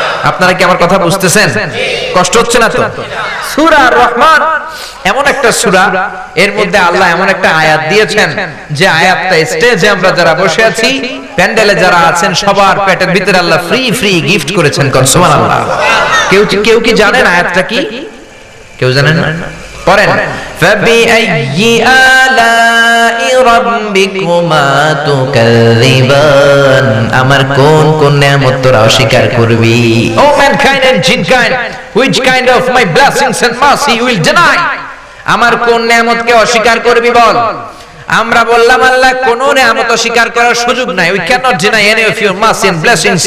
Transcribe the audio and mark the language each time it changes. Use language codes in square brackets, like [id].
[bn] আপনারা কি আমার কথা বুঝতেছেন? কষ্ট হচ্ছে না তো? সূরা আর রহমান এমন একটা সূরা, এর মধ্যে আল্লাহ এমন একটা আয়াত দিয়েছেন যে আয়াতটা স্টেজে আমরা যারা বসে আছি, প্যান্ডেলে যারা আছেন, সবার পেটের ভিতরে আল্লাহ ফ্রি ফ্রি গিফট করেছেন। কোন সুবহানাল্লাহ। কেউ কি জানেন আয়াতটা কি? কেউ জানেন না? পড়েন, [ar] ফাবিআইয়ি আলাই রাব্বিকুমা তুকাযযিবান। [bn] আমার কোন কোন নিয়ামত তোরা অস্বীকার করবি? [en] O mankind and jinnkind, which kind of my blessings and mercy you will deny? [bn] আমার কোন নিয়ামতকে অস্বীকার করবি বল। আমরা বললাম, আল্লাহ কোন নিয়ামত অস্বীকার করার সুযোগ নাই। [en] We cannot deny any of your mercy and blessings.